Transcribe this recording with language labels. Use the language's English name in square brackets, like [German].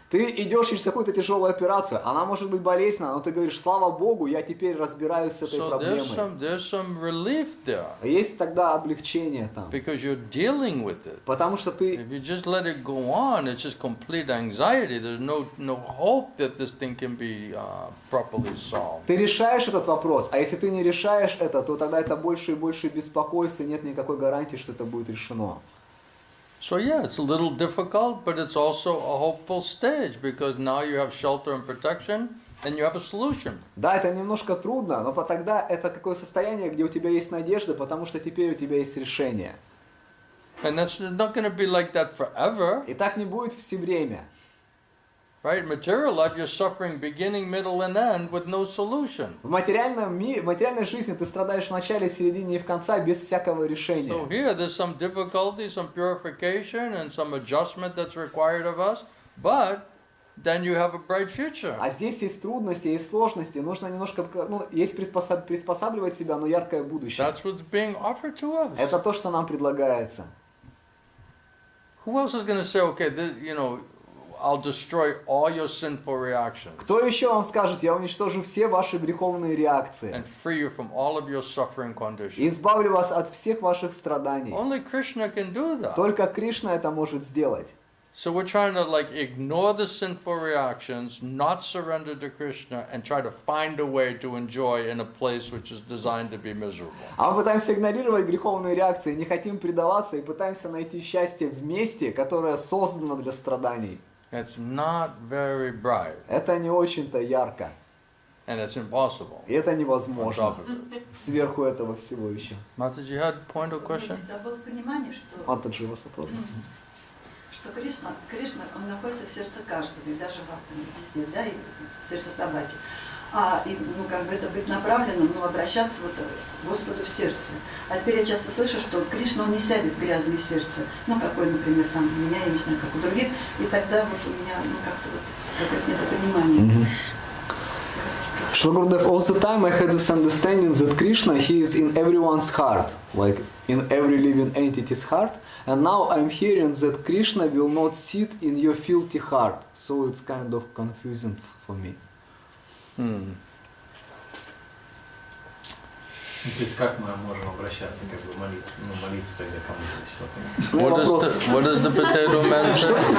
[Russian] Ты идешь через какую-то тяжелую операцию, она может быть болезненна, но ты говоришь, слава Богу, я теперь разбираюсь с этой [English] So [Russian] проблемой. [English] there's some relief there [Russian] Есть тогда облегчение там, [English] because you're dealing with it. [Russian] потому что ты, [English] If you just let it go on, it's just complete anxiety. There's no hope that this thing can be properly solved. [Russian] ты решаешь этот вопрос, а если ты не решаешь это, то тогда это больше и больше беспокойства, нет никакой гарантии, что это будет решено. [English] So yeah, it's a little difficult, but it's also a hopeful stage because now you have shelter and protection and you have a solution. [Russian] Да, это немножко трудно, но тогда это какое состояние, где у тебя есть надежда, потому что теперь у тебя есть решение. [English] And that's not going to be like that forever, [Russian] И так не будет все время. [English] Right? In material life, you're suffering beginning, middle, and end with no solution. [Russian] В материальной жизни ты страдаешь в начале, середине и в конце без всякого решения. [English] So here, there's some difficulty, some purification, and some adjustment that's required of us, but then you have a bright future. [Russian] А здесь есть трудности, есть сложности, нужно немножко, есть приспосабливать себя, но яркое будущее. [English] That's what's being offered to us. [Russian] Это то, что нам предлагается. [English] Who else is going to say, okay, I'll destroy all your sinful reactions [Russian] Кто еще вам скажет, я уничтожу все ваши греховные реакции [English] and free you from all of your suffering [Russian] и [English] conditions? [Russian] избавлю вас от всех ваших страданий? [English] Only Krishna can do that. [Russian] Только Кришна это может сделать. [English] So we're trying to ignore the sinful reactions, not surrender to Krishna, and try to find a way to enjoy in a place which is designed to be miserable. [Russian] А мы пытаемся игнорировать греховные реакции, не хотим предаваться и пытаемся найти счастье в месте, которое создано для страданий. [English] It's not very bright, [Russian] Это не очень-то ярко. [English] and it's impossible. [Russian] И это [English] On [Russian] невозможно. [English] top of it. [Russian] Сверху этого всего еще. [English] Mataji, you had a point or question? [Russian] Да, было понимание, что, Вот же у вас вопрос. что Кришна, он находится в сердце каждого, и даже в атоме, да, и в сердце собаки. Это быть направленным, обращаться к Господу в сердце. А теперь я часто слышу, что Кришна, он не сядет в грязное сердце, какое, например, там у меня, я не знаю, как у других, и тогда у меня, какое-то недопонимание. [English] Shri Gurudev, all the time I had this understanding that Krishna, he is in everyone's heart, like in every living entity's heart, and now I'm hearing that Krishna will not sit in your filthy heart, so it's kind of confusing for me. [Russian] То есть как мы можем обращаться, молиться тогда кому-то что-то? [English] What does the potato man say?